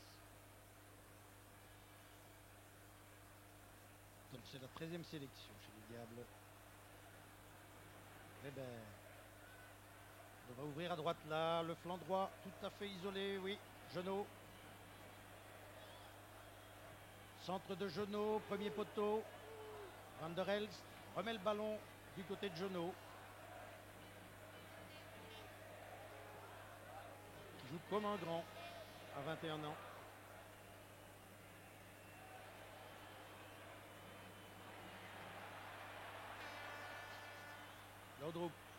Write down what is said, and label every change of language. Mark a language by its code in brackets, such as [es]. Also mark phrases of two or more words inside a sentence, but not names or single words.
[fr] Donc c'est la 13e sélection chez les Diables. Weber. On va ouvrir à droite là, le flanc droit tout à fait isolé, oui. Genot. Centre de Genot, premier poteau. Van der Elst remet le ballon du côté de Genot. Qui joue comme un grand à 21 ans. Laudrup.